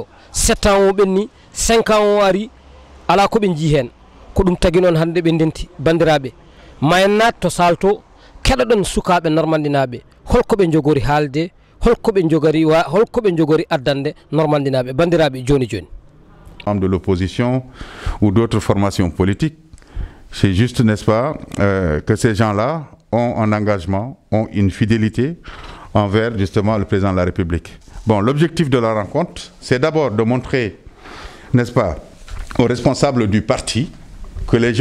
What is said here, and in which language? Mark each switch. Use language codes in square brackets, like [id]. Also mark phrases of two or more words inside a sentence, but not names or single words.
[ff] 7 ans o ɓenni 5 ans o ari ala ko ɓe jii hen. ko ɗum tagi noon hande ɓe ndenti bandiraɓe ma en nat to salto keɗoɗon sukaɓe normandinaɓe holko ɓe jogori haalde, holko ɓe jogori addande normandinaɓe bandiraɓe joni joni. [fr] De l'opposition ou d'autres formations politiques, c'est juste, n'est-ce pas, que ces gens-là ont un engagement, ont une fidélité envers justement le président de la République. Bon, l'objectif de la rencontre, c'est d'abord de montrer, n'est-ce pas, aux responsables du parti, que les